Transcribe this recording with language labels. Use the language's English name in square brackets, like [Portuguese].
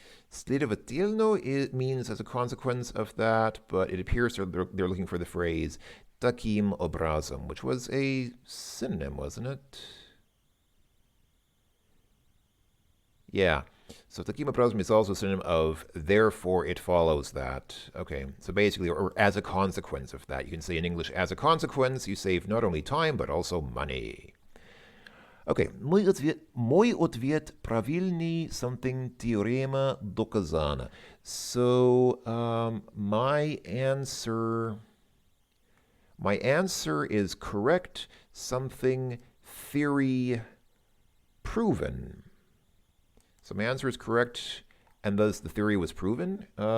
[English] Следовательно, it means as a consequence of that, but it appears they're looking for the phrase [Russian] таким образом, [English] which was a synonym, wasn't it? Yeah. So [Russian] таким образом [English] is also a synonym of therefore it follows that. Okay, so basically, or as a consequence of that. You can say in English, as a consequence, you save not only time, but also money. Okay, [Russian] мой ответ правильный, [English] something [Russian] теорема доказана. [English] So my answer is correct, something theory proven. So my answer is correct, and thus the theory was proven.